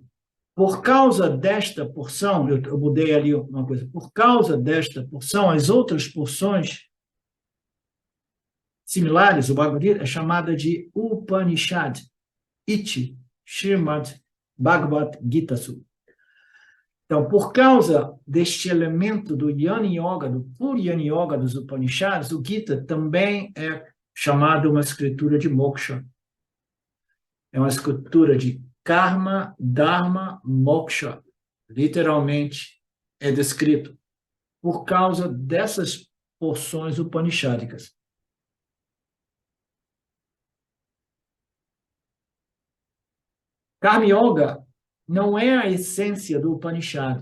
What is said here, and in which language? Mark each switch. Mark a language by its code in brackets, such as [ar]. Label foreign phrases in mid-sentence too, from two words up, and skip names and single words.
[pt] Por causa desta porção, eu mudei ali uma coisa, por causa desta porção, as outras porções similares, o Bhagavad Gita é chamada de Upanishad, [sa] Iti Srimad Bhagavad Gita Su. [pt] Então, por causa deste elemento do Jnana Yoga, do puro Jnana Yoga dos Upanishads, o Gita também é chamado uma escritura de moksha. É uma escritura de karma, dharma, moksha. Literalmente é descrito por causa dessas porções upanishádicas. Karma Yoga não é a essência do Upanishad.